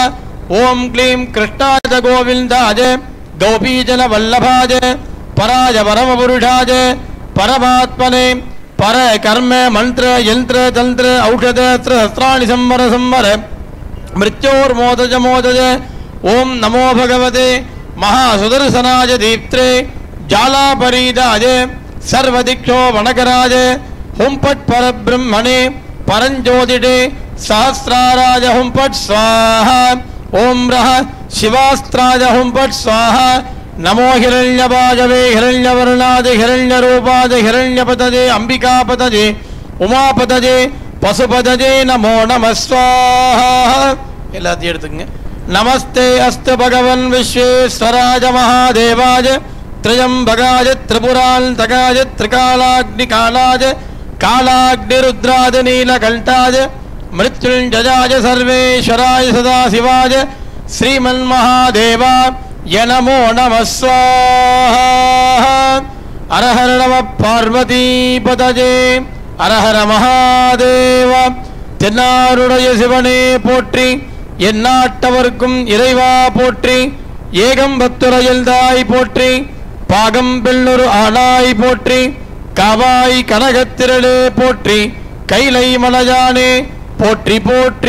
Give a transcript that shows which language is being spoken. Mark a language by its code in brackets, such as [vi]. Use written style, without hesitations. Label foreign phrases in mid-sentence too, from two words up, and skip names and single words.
[sa] ओं क्लीं कृष्णाय गोविन्दाय गोपीजन वल्लभाय पराय परमपुरुषाय परमात्मने पर कर्म मन्त्र यन्त्र तन्त्र औषध सहस्राणि संहर संहर मृत्योर्मोचय मोचय. ओं नमो भगवते महासुदर्शनाय दीप्त्रे ज्वालापरीताय सर्वदिक्षो भणकराय हुं पट् परब्रह्मणे परञ्ज्योतिषे सहस्राराय हुं पट् स्वाहा ओम रः शिवास्त्राय हुं पट् स्वाहा नमो हिरण्यवाजवे हिरण्यवर्णादे हिरण्यरूपादे हिरण्यपतजे अंबिकापतजे उमापतजे पशुपतजे नमो नमः स्वाहा எல்லாத்தையும் எடுத்துங்க नमस्ते अस्तु भगवन् विश्वेश्वराय महादेवाय त्र्यंबकाय त्रिपुरान्तकाय त्रिकालाग्निकालाय कालाग्निरुद्राय नीलकण्ठाय मृत्युञ्जयाय सर्वेश्वराय सदाशिवाय श्रीमन्महादेवाय नमो नमः स्वाहा हर हर नमः पार्वतीपतये हर हर महादेव [ta] தென்னாருடைய சிவனே போற்றி எந்நாட்டவர்க்கும் இறைவா போற்றி ஏகம்பத்துரையில் தாய் போற்றி பாகம் பெண்ணொரு ஆனாய் போற்றி காவாய் கனகத்திரளே போற்றி கைலை மலையானே போற்றி போற்றி.